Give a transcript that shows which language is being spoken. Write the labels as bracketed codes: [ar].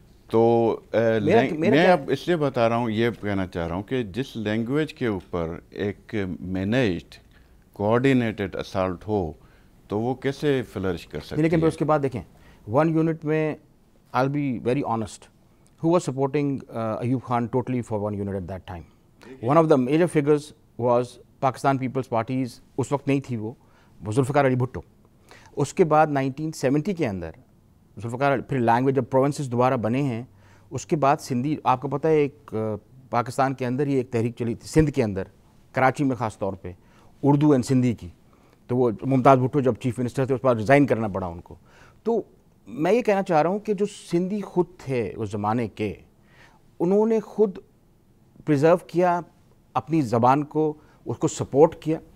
[ur] تو میں اب اس لیے بتا رہا ہوں, یہ کہنا چاہ رہا ہوں کہ جس لینگویج کے اوپر ایک مینیجڈ کوآرڈینیٹڈ اسالٹ ہو تو وہ کیسے فلرش کر سکتی ہے. لیکن اس کے بعد دیکھیں 1 یونٹ میں [en] I'll be very honest, who was supporting Ayub Khan totally for 1 unit at that time. One of the major figures was Pakistan People's Party's, [ur] اس وقت نہیں تھی وہ [en] Zulfikar Ali Bhutto. [ur] اس کے بعد 1970 کے اندر ذوالفقار پھر لینگویج جب پروونسز دوبارہ بنے ہیں اس کے بعد سندھی, آپ کو پتہ ہے ایک پاکستان کے اندر ہی ایک تحریک چلی تھی سندھ کے اندر, کراچی میں خاص طور پہ, اردو اینڈ سندھی کی. تو وہ ممتاز بھٹو جب چیف منسٹر تھے اس کے بعد ریزائن کرنا پڑا ان کو. تو میں یہ کہنا چاہ رہا ہوں کہ جو سندھی خود تھے اس زمانے کے, انہوں نے خود پریزرو کیا اپنی زبان کو, اس کو سپورٹ کیا.